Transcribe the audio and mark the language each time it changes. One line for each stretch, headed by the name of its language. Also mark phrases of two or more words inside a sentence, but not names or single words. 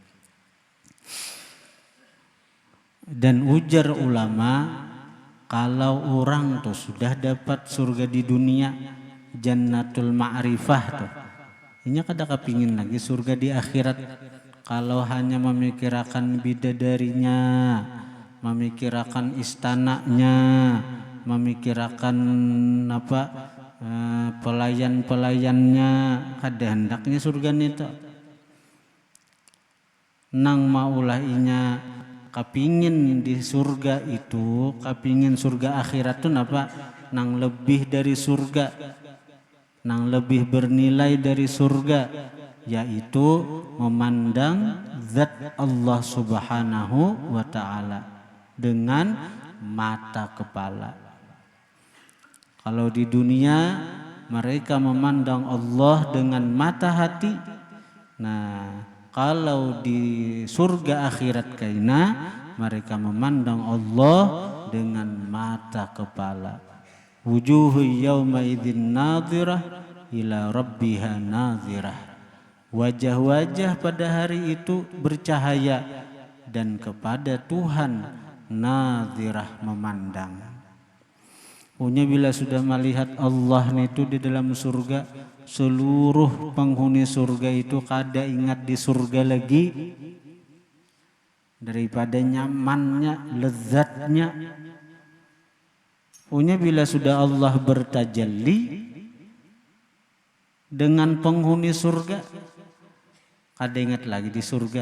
Banjar: Dan ujar ulama, kalau orang tuh sudah dapat surga di dunia
Arabic: جنة المعرفة
Banjar: tuh, ini kada kepingin lagi surga di akhirat.
Indonesian: Kalau hanya memikirkan bidadarinya, memikirkan istananya, memikirkan pelayan-pelayannya,
Banjar: kada hendaknya surga itu. Nang maulah inya kapingin di surga itu, kapingin surga akhirat tuh nang lebih dari surga, nang lebih bernilai dari surga, yaitu memandang zat Allah
Arabic: سبحانه وتعالى
Banjar: dengan mata kepala.
Indonesian: Kalau di dunia mereka memandang Allah dengan mata hati. Nah, kalau di surga akhirat kaina mereka memandang Allah dengan mata kepala.
Arabic: وجوه يومئذ ناضرة إلى ربها ناظرة.
Indonesian: Wajah-wajah pada hari itu bercahaya dan kepada Tuhan nadhirah, memandang.
Banjar: Punya bila sudah melihat Allah itu di dalam surga, seluruh penghuni surga itu kada ingat di surga lagi daripada nyamannya, lezatnya. Punya bila sudah Allah bertajalli dengan penghuni surga, kada ingat lagi di surga.